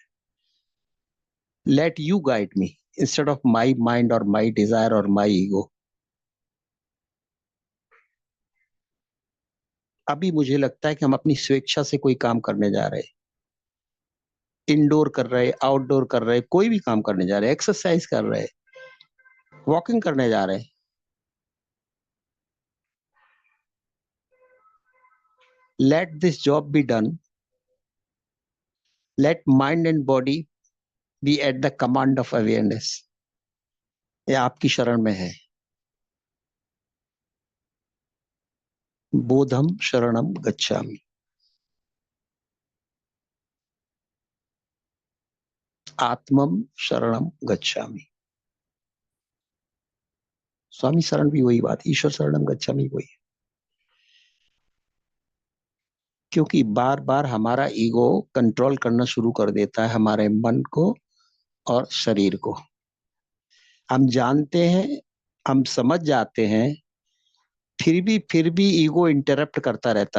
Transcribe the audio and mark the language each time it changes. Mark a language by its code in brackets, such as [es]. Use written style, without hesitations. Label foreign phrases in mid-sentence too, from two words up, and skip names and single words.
[en] let you guide me instead of my mind और my desire और my ego। [hi] अभी मुझे लगता है कि हम अपनी स्वेच्छा से कोई काम करने जा रहे हैं, इंडोर कर रहे, आउटडोर कर रहे, कोई भी काम करने जा रहे, एक्सरसाइज कर रहे, वॉकिंग करने जा रहे, [en] let this job be done, let mind and body be at the command of awareness. [hi] ये आपकी शरण में है। [pi] बोधम शरणम गच्छामि। आत्मम शरणम गच्छामि। [hi] स्वामी शरण भी वही बात, [pi] ईश्वर शरणम गच्छामि [hi] वही है। क्योंकि बार बार हमारा ईगो कंट्रोल करना शुरू कर देता है हमारे मन को और शरीर को। हम जानते हैं, हम समझ जाते हैं, फिर भी ईगो इंटरप्ट करता रहता है।